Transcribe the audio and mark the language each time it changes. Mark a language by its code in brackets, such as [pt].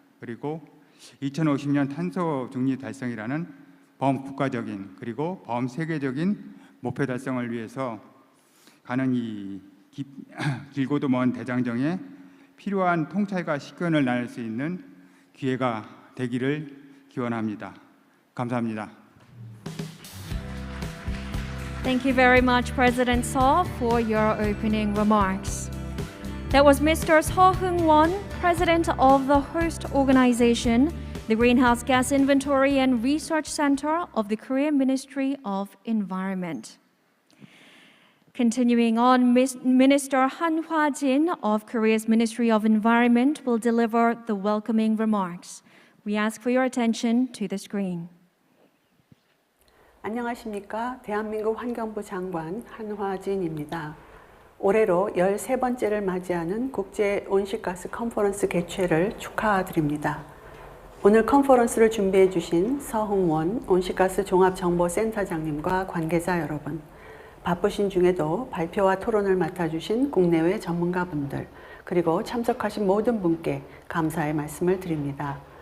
[ko] 그리고 2050년 탄소 중립 달성이라는 범국가적인 그리고 범세계적인 목표 달성을 위해서 가는 이 길고도 먼 대장정에 필요한 통찰과 식견을 나눌 수 있는 기회가 되기를 기원합니다. 감사합니다. [en] Thank you very much, President Seo, for your opening remarks. That was Mr. Seo Heung-won, President of the host organization, the Greenhouse Gas Inventory and Research Center of the Korean Ministry of Environment. Continuing on, Minister Han Hwa-jin of Korea's Ministry of Environment will deliver the welcoming remarks. We ask for your attention to the screen. [ko] 안녕하십니까. 대한민국 환경부 장관 한화진입니다. 올해로 13번째를 맞이하는 국제온실가스 컨퍼런스 개최를 축하드립니다. 오늘 컨퍼런스를 준비해 주신 서흥원 온실가스종합정보센터장님과 관계자 여러분, 바쁘신 중에도 발표와 토론을 맡아주신 국내외 전문가분들, 그리고 참석하신 모든 분께 감사의 말씀을 드립니다.